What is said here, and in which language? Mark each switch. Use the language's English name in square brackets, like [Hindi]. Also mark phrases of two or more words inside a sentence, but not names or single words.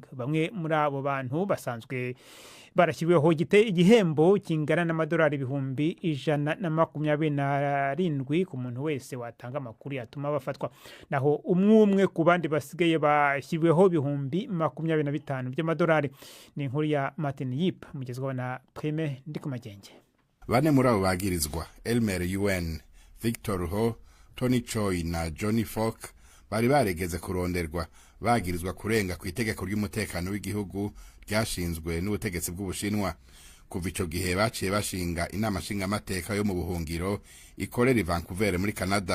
[Rundi] Bamwe muri abo bantu basanzwe barashyiriweho igihembo kingana n'amadolari 127 ku muntu wese watanga amakuru yatuma bafatwa, naho umwe ku bandi basigaye bashyiriweho 25,000 by'amadolari. Ni inkuru ya Martin Yip mugezweho na Prime Ndikumagenge. Bane muri abo bagirizwa Elmer Yuen, Victor Ho, Tony Choi na Johnny Falk bari baregeze kuronderwa bagirizwa kurenga ku itegeko ry'umutekano w'igihugu ryashinzwe n'ubutegetsi bw'Ubushinwa. Kuva ico gihe baciye bashinga inama nshinga amateka yo mu buhungiro ikorera i Vancouver muri Canada.